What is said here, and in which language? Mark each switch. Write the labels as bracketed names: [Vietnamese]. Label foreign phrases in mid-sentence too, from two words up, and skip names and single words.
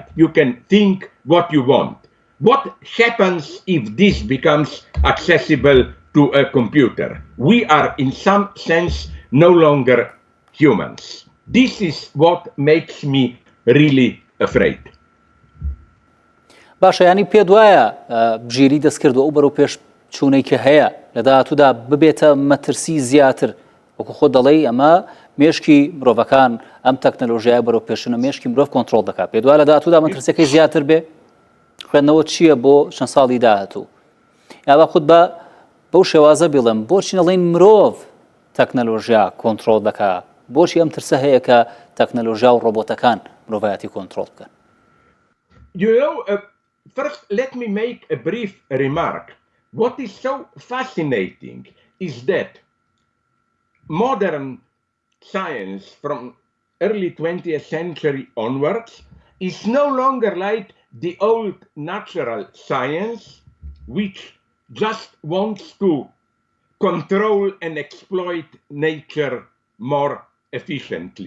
[English] You can think what you want. What happens if this becomes accessible to a computer? We are, in some sense, no longer humans. This is what makes me really afraid. [Central Kurdish] باشە ینی پێ وایە بژیری دەستکردو ئەو بەرەو پێش چوونەی کە هەیە لە داهاتوودا ببێتە مەترسی زیاتر وەکو خۆ دەڵێی ئەمە مێشکی مرۆڤەکان ئەم تەکنەلۆژیای بەرەو پێشونە مێشکی مرۆڤ کۆنتڕۆڵ دەکات پێ وایە لە داهاتوودا مەترسەکەی زیاتر بێ خوێندنەوە چییە بۆ چەند ساڵی داهاتوو یا خود بەو شێوازە بڵێم بۆچی نەڵێن مرۆڤ تەکنەلۆژیا کۆنتڕۆڵ دەکات بۆچی ئەم ترسە هەیە کە تەکنەلۆژیا و ڕۆبۆتەکان مرۆڤایەتی کۆنتڕۆڵ بکەن [English] First, let me make a brief remark. What is so fascinating is that modern science from early 20th century onwards is no longer like the old natural science, which just wants to control and exploit nature more efficiently.